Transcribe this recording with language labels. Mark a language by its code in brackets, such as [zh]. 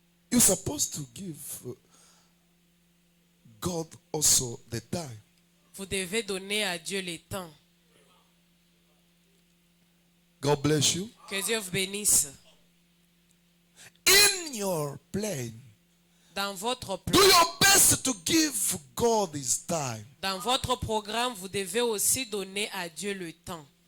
[en] You're supposed to give God also the time. [fr] Vous devez donner à Dieu le temps. [en] God bless you. [fr] Que Dieu vous bénisse. [en] In your plan, [fr] Dans votre [en] do [fr] plan, [en] your best to give God his time. [fr] dans votre programme, vous devez aussi donner à Dieu le temps.